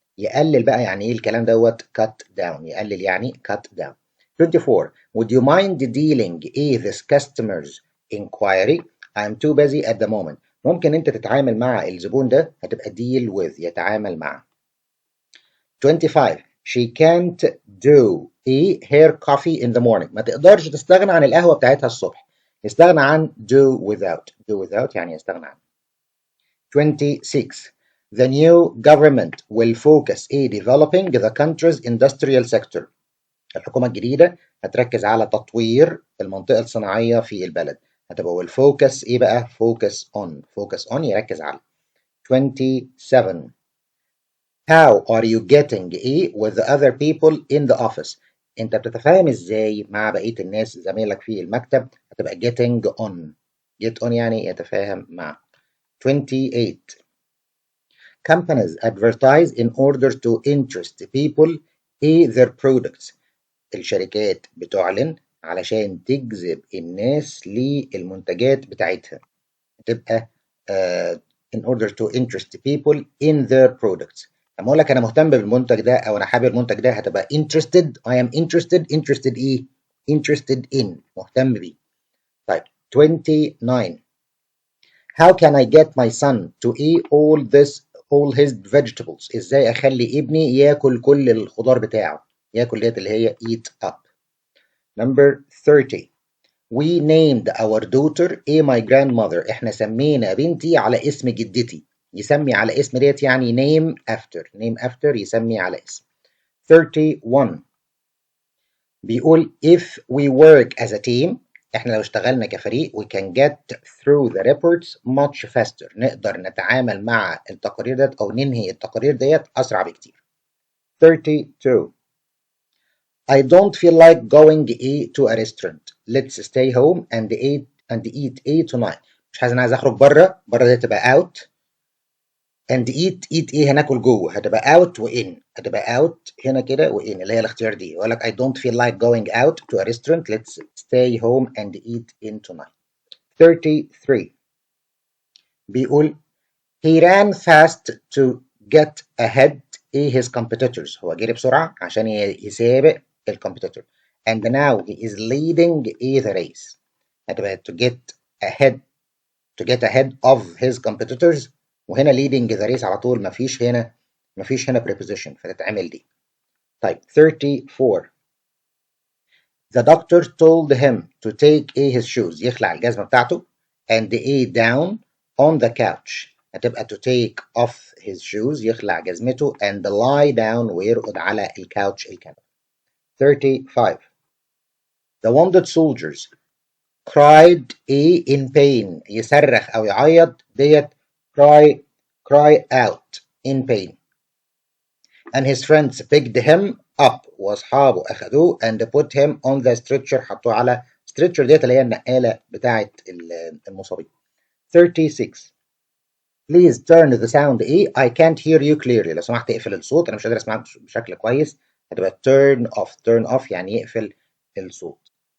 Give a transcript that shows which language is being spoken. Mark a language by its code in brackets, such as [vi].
[ar] يقلل بقى يعني إيه الكلام دوت [en] cut down. [ar] يقلل يعني [en] cut down. 24. Would you mind dealing with this customer's inquiry? I'm too busy at the moment. [ar] ممكن انت تتعامل مع الزبون ده، هتبقى [en] deal with [ar] يتعامل مع. [en] 25. She can't do her coffee in the morning. [ar] ما تقدرش تستغنى عن القهوة بتاعتها الصبح. يستغنى عن [en] do without. do without [ar] يعني يستغنى عن. [en] 26. The new government will focus on developing the country's industrial sector. [ar] الحكومة الجديدة هتركز على تطوير المنطقة الصناعية في البلد. هتبقى والفوكس ايه بقى؟ [en] focus on [ar] يركز على. [en] 27. How are you getting with the other people in the office؟ [ar] انت بتتفاهم ازاي مع بقية الناس زميلك في المكتب؟ هتبقى [en] getting on. get on [ar] يعني يتفاهم مع. [en] 28. Companies advertise in order to interest people in their products. [ar] الشركات بتعلن علشان تجذب الناس للمنتجات بتاعتها. تبقى [en] in order to interest people in their products. [ar] لما اقول لك انا مهتم بالمنتج ده او انا حابب المنتج ده، هتبقى interested. [en] I am interested [ar] ايه؟ [en] interested in [ar] مهتم بيه. طيب 29. [en] How can I get my son to eat all his vegetables؟ [ar] ازاي اخلي ابني ياكل كل الخضار بتاعه؟ ياكل ديت اللي هي [en] eat up. Number 30. We named our daughter my grandmother. [ar] احنا سمينا بنتي على اسم جدتي. يسمي على اسم ديت يعني [en] name after [ar] يسمي على اسم. [en] 31. [ar] بيقول [en] if we work as a team، [ar] احنا لو اشتغلنا كفريق [en] we can get through the reports much faster. [ar] نقدر نتعامل مع التقارير ديت او ننهي التقارير ديت اسرع بكتير. [en] 32. I don't feel like going to a restaurant. Let's stay home and eat tonight. [ar] مش عايز اخرج بره دي تبقى [en] out and eat [ar] ايه هناكل جوه. هتبقى out وin. هتبقى out هنا كده وin اللي هي الاختيار دي. يقول لك [en] I don't feel like going out to a restaurant. Let's stay home and eat in tonight. 33. [ar] بيقول [en] he ran fast to get ahead his competitors. [ar] هو جري بسرعة عشان يسابق الكمبيتيتور. [en] And now he is leading the race. [ar] هتبقى [en] to get ahead of his competitors. [ar] وهنا [en] leading the race [ar] على طول مفيش هنا preposition فتتعمل دي. طيب 34. [en] The doctor told him to take his shoes. [ar] يخلع الجزمة بتاعته [en] and down on the couch. [ar] هتبقى [en] to take off his shoes [ar] يخلع جزمته [en] and lie down [ar] ويرقد على الكاوتش الكنبة. [en] 35. The wounded soldiers cried in pain. [ar] يصرخ أو يعيط ديت [en] cry out in pain. And his friends picked him up. [ar] وأصحابه أخدوه [en] and put him on the stretcher. [ar] حطوه على stretcher ديت اللي هي النقالة بتاعة المصابين. [en] 36. Please turn the sound I can't hear you clearly. [ar] لو سمحت اقفل الصوت، أنا مش قادر أسمعك بشكل كويس. هتبقى [en] turn off [ar] يعني يقفل الصوت.